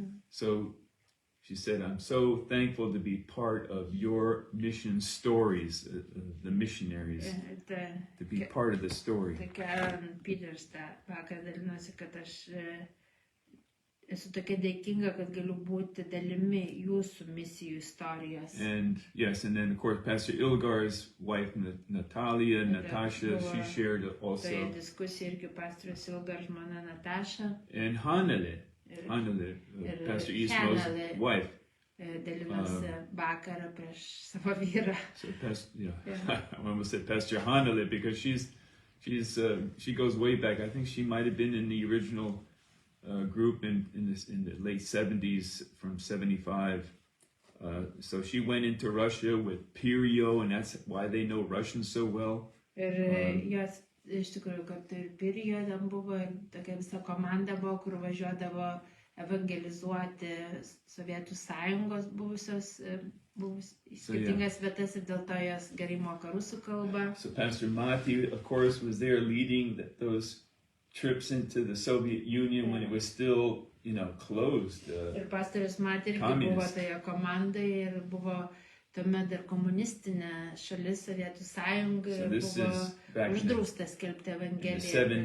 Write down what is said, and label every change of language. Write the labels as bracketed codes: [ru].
[en] So she said, I'm so thankful to be part of your mission stories, the missionaries, to be part of the story. [lt] Tai Karen Peters tą vakar dalinosi, kad aš esu tokia dėkinga, kad galiu būti dalimi jūsų misijų istorijos. [en] And yes, and then of course Pastor Ilgar's wife Natalia, Natasha, she shared also. [lt] Toje diskusijoje irgi pastorius Ilgar žmona Nataša. [en] And Hanale, Pastor Ismo's wife. [lt] Dalinosi vakarą prieš savo vyrą. [en] So I almost said Pastor Hanale because she goes way back. I think she might have been in the original group in the late 70s from 75. So she went into Russia with Pirio, and that's why they know Russian so well. [lt] Ir jos iš tikrųjų, kad ir Pirijo ten buvo, ir tokia visa komanda buvo, kur važiuodavo evangelizuoti Sovietų sąjungos buvusios skirtingas vietas ir dėl to jos gerai moka rusų kalbą. [en] So Pastor Mati, of course, was there leading those trips into the Soviet Union when it was still, closed. [lt] Ir pastorius Mati irgi buvo toje komandoje ir buvo tuomet dar komunistinė šalis Sovietų sąjunga ir buvo uždrausta skelbti evangeliją.